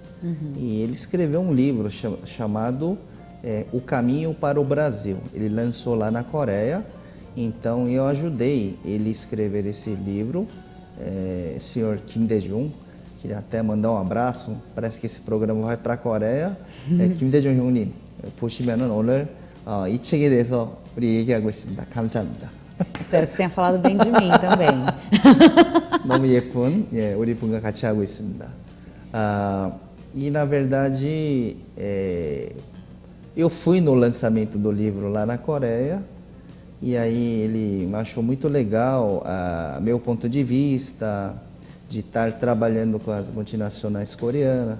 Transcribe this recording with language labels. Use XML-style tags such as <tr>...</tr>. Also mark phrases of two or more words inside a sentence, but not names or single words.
<pt>E ele escreveu um livro chamado O Caminho para o Brasil. Ele lançou lá na Coreia, então eu ajudei ele a escrever esse livro, senhor Kim Dae-jung. Queria até mandar um abraço, parece que esse programa vai para a Coreia.</pt> <ko>Kim Dae-jung 형님, 보시면은 오늘 이 책에 대해서 우리 얘기하고 있습니다. 감사합니다.</ko> <pt>Espero que você tenha falado bem de mim também.</pt> <ko>너무 예쁜 우리 분과 같이 하고 있습니다.</ko> <pt>E na verdade eu fui no lançamento do livro lá na Coreia e aí ele achou muito legal meu ponto de vista de estar trabalhando com as multinacionais coreanas.</pt>